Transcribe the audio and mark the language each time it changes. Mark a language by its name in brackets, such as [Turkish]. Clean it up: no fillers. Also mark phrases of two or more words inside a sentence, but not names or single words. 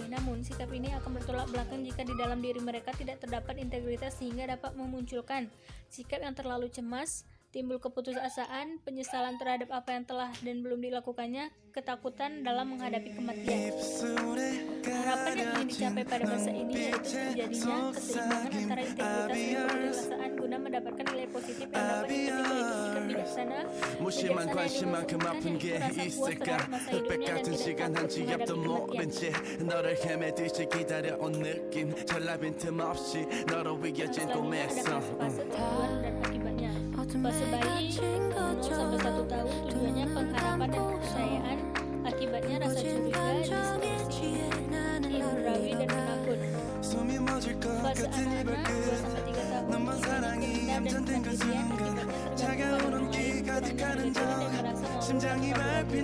[Indonesian] Namun, sikap ini akan bertolak belakang jika di dalam diri mereka tidak terdapat integritas sehingga dapat memunculkan sikap yang terlalu cemas, timbul keputusasaan, penyesalan terhadap apa yang telah dan belum dilakukannya, ketakutan dalam menghadapi kematian. Harapan yang ingin dicapai pada masa ini yaitu terjadinya keseimbangan antara integritas dan keputusasaan guna mendapatkan nilai positif yang dapat dipetik yaitu sikap bijaksana, [Korean] 무심한 관심만큼 아픈 게 있을까 흑백 같은 시간 한 지 앞도 모른 채 너를 헤매듯이 기다려온 느낌 전라빈 틈 없이 너로 이어진 꿈에서 [Indonesian] tujuan dan akibatnya. Fase bayi 0 sampai 1 tahun tujuannya pengharapan dan kepercayaan, akibatnya rasa curiga, distorsi, ibrawi dan penakut. Fase anak-anak 2 sampai 3 tahun tujuannya keindahan dan kemandirian, akibatnya tergantung pada orang lain, kurangnya diri dan merasa mau berkembang.